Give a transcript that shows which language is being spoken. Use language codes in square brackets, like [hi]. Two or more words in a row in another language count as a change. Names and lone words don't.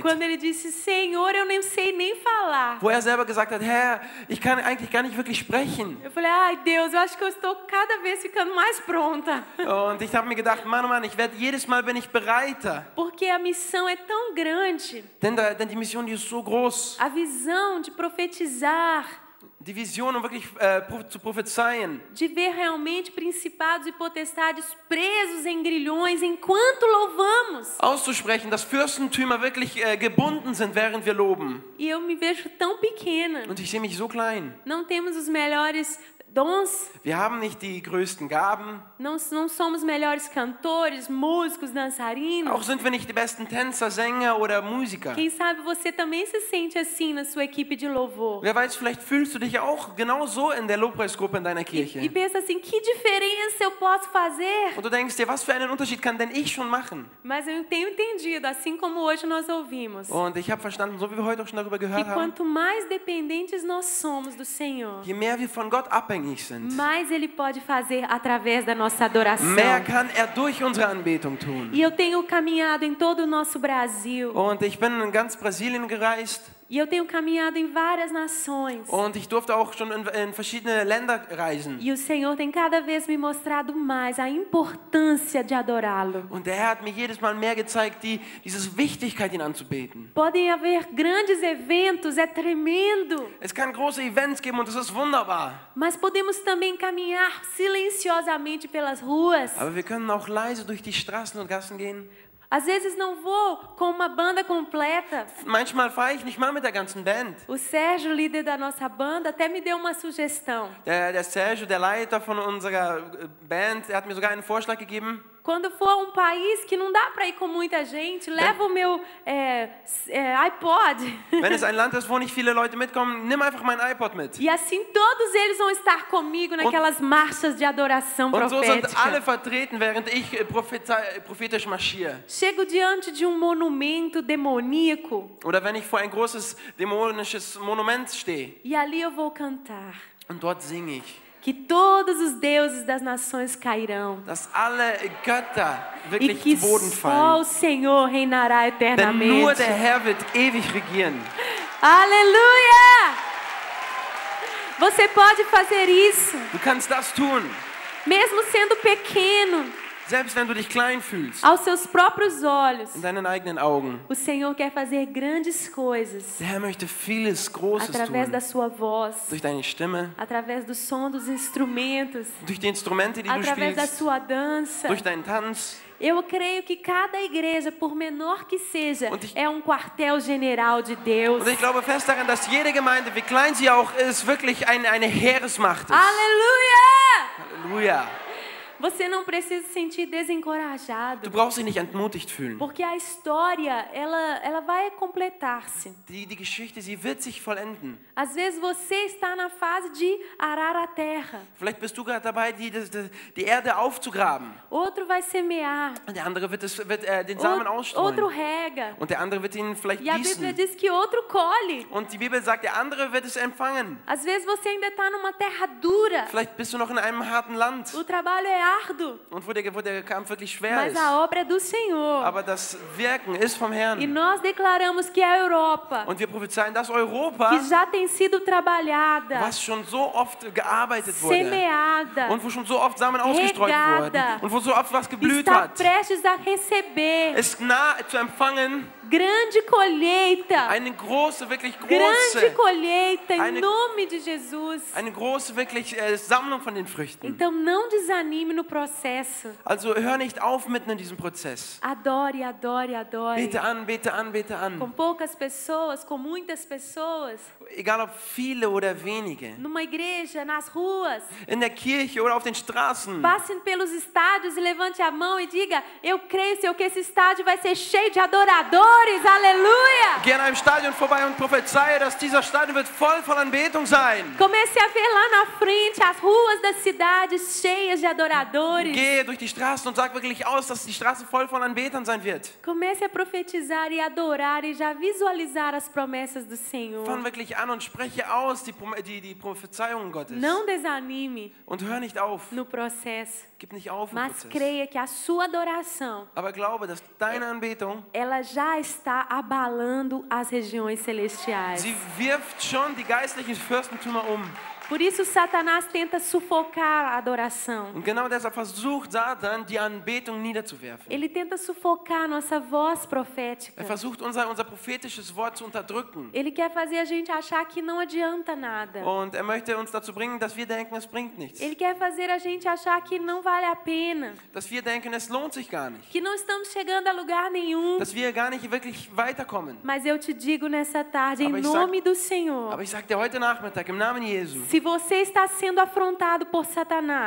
[pt] Quando ele disse, Senhor, eu nem sei nem falar. [de] Wo er selber gesagt hat, Herr, ich kann eigentlich gar nicht wirklich sprechen. [pt] Eu falei, ai Deus, eu acho que eu estou cada vez ficando mais pronta. [de] Und ich habe mir gedacht, Mann, oh Mann, ich werde jedes Mal bin ich bereiter. [pt] Porque a missão é tão grande. [de] Denn die Mission, die ist so groß. [pt] A visão de profetizar, [de] Die Vision, um wirklich zu prophezeien. [pt] de ver realmente principados e potestades presos em grilhões enquanto louvamos. [de] Auszusprechen, dass Fürstentümer wirklich gebunden sind, während wir loben. [pt] E eu me vejo tão pequena. [de] Und ich sehe mich so klein. [pt] Não temos os melhores dons, [de] Wir haben nicht die größten Gaben. [pt] não somos melhores cantores, músicos, dançarinos. [de] Auch sind wir nicht die besten Tänzer, Sänger oder Musiker. [pt] Quem sabe você também se sente assim na sua equipe de louvor. [de] Wer weiß, vielleicht fühlst du dich auch genau so in der Lobpreisgruppe in deiner [pt] E [de] Kirche. [pt] pensa assim, que diferença eu posso fazer? [de] Und du denkst dir, was für einen Unterschied kann denn ich schon machen? [pt] Mas eu tenho entendido, assim como hoje nós ouvimos, [de] Und ich habe verstanden, so wie wir heute auch schon darüber [pt] que [de] gehört haben, [pt] quanto mais dependentes nós somos do Senhor, [de] je mehr wir von Gott abhängig sind, [pt] mais Ele pode fazer através da nossa adoração. [de] mehr kann er durch unsere Anbetung tun. [pt] E eu tenho caminhado em todo o nosso Brasil. [de] Und ich bin in ganz Brasilien gereist [pt] E eu tenho caminhado em várias nações. [de] und ich durfte auch schon in verschiedene Länder reisen. [pt] E o Senhor tem cada vez me mostrado mais a importância de adorá-lo. [de] Und der Herr hat mir jedes Mal mehr gezeigt, diese Wichtigkeit, ihn anzubeten. [pt] Podem haver grandes eventos, é tremendo. [de] Es kann große Events geben und das ist wunderbar. [pt] Mas podemos também caminhar silenciosamente pelas ruas. [de] Aber wir können auch leise durch die Straßen und Gassen gehen. [pt] Às vezes não vou com uma banda completa. [de] Manchmal fahre ich nicht mal mit der ganzen Band. [pt] O Sérgio, líder da nossa banda, até me deu uma sugestão. [de] Der Sergio, der Leiter von unserer Band, hat mir sogar einen Vorschlag gegeben. [pt] Quando for um país que não dá para ir com muita gente, leva o meu iPod. [de] Wenn es ein Land ist, wo nicht viele Leute mitkommen, nimm einfach mein iPod mit. [pt] E assim todos eles vão estar comigo naquelas marchas de adoração [de] Und so sind alle [pt] profética. [de] vertreten, während ich prophetisch marschiere. [pt] Chego diante de um monumento demoníaco [de] Oder wenn ich vor ein großes dämonisches Monument stehe [pt] e ali eu vou cantar [de] und dort singe ich, [pt] que todos os deuses das nações cairão [de] dass alle Götter [pt] e [de] wirklich [pt] que [de] zu Boden [pt] só [de] fallen. [pt] o Senhor reinará [de] Denn nur [pt] eternamente. [de] der Herr wird ewig regieren. [pt] Aleluia! Você pode fazer isso, [de] Du kannst das tun, [pt] mesmo sendo pequeno, [de] selbst wenn du dich klein fühlst, [pt] aos seus próprios olhos. [de] in deinen eigenen Augen. [pt] O Senhor quer fazer grandes coisas [de] Der Herr möchte vieles Großes [pt] através da [de] tun. [pt] sua voz, [de] Durch deine Stimme, [pt] através do som dos instrumentos, [de] durch die Instrumente, die du [pt] através da [de] spielst, [pt] sua dança. [de] durch deinen Tanz. [pt] Eu creio que cada igreja, por menor que seja, [de] Und ich- [pt] é um quartel-general de Deus. [de] Und ich glaube fest daran, dass jede Gemeinde, wie klein sie auch ist, wirklich eine Heeresmacht ist. [pt] Aleluia! [de] Halleluja. [pt] Você não precisa se sentir [de] Du [pt] desencorajado, [de] brauchst dich nicht entmutigt fühlen. [pt] porque a história, ela vai completar-se. [de] Die Geschichte, sie wird sich vollenden. [pt] Às vezes você está na fase de arar a terra. [de] Vielleicht bist du gerade dabei, die Erde aufzugraben. [pt] Outro vai semear. [de] Und der andere wird den Samen [pt] Outro [de] ausstreuen. [pt] rega. [de] Und der andere wird ihn vielleicht [pt] E a Bíblia [de] gießen. [pt] diz que outro colhe. [de] Und die Bibel sagt, der andere wird es empfangen. [pt] Às vezes você ainda está numa terra dura. [de] Vielleicht bist du noch in einem harten Land. [pt] O trabalho é árduo, [de] Und wo der Kampf wirklich schwer [pt] mas [de] ist. [pt] a obra é do Senhor. [de] Aber das Wirken ist vom [pt] E [de] Herrn. [pt] nós declaramos que a Europa, [de] Und wir prophezeien, dass Europa, [pt] que já tem sido trabalhada, [de] was schon so oft gearbeitet wurde [pt] semeada, [de] und wo schon so oft Samen ausgestreut [pt] regada, [de] wurden und wo so oft was geblüht [pt] está [de] hat, [pt] prestes a receber [de] ist nah zu empfangen [pt] grande colheita. [de] eine große, wirklich [pt] Grande [de] große, [pt] colheita em [de] Eine- [pt] nome de Jesus. [de] eine große wirklich Sammlung von den Früchten. [pt] Então não desanime no processo. [de] Also hör nicht auf mitten in diesem Prozess. [pt] Adore, adore, adore. [de] Bete an, bete an, bete [pt] Com [de] an. [pt] poucas pessoas, com muitas pessoas, [de] Egal ob viele oder wenige. [pt] numa igreja, nas ruas. [de] In der Kirche oder auf den Straßen. [pt] Passe pelos estádios e levante a mão e diga: eu creio, Senhor, que esse estádio vai ser cheio de adoradores. Aleluia! [de] Geh an einem Stadion vorbei und prophezeie, dass dieser Stadion wird voll von Anbetung sein. [pt] Comece a ver lá na frente as ruas das cidades cheias de adoradores. [de] Gehe durch die Straßen und sag wirklich aus, dass die Straße voll von Anbetern sein wird. [pt] Comece a profetizar e adorar e já visualizar as promessas do Senhor. [de] Fang wirklich an und spreche aus die Prophezeiungen Gottes. [pt] Não desanime [de] Und hör nicht auf. [pt] no processo, [de] Gib nicht auf im [pt] mas [de] Prozess. [pt] creia que a sua adoração, [de] Aber glaube, dass deine Anbetung, [pt] ela já está abalando as regiões celestiais. [de] sie wirft schon die geistlichen Fürstentümer um. [pt] Por isso Satanás tenta sufocar a adoração. [de] Und genau deshalb versucht Satan, die Anbetung niederzuwerfen. [pt] Ele tenta sufocar a nossa voz profética. [de] Versucht unser prophetisches Wort zu unterdrücken. [pt] Ele quer fazer a gente achar que não adianta nada. [de] Und möchte uns dazu bringen, dass wir denken, es bringt nichts. [pt] Ele quer fazer a gente achar que não vale a pena, [de] Dass wir denken, es lohnt sich gar nicht. [pt] que não estamos chegando a lugar nenhum. [de] Dass wir gar nicht wirklich weiterkommen. [pt] Mas eu te digo nessa tarde, em [de] Aber ich [pt] nome do Senhor, [de] Aber ich sage dir heute Nachmittag im Namen Jesu, [pt] se você está sendo afrontado por Satanás,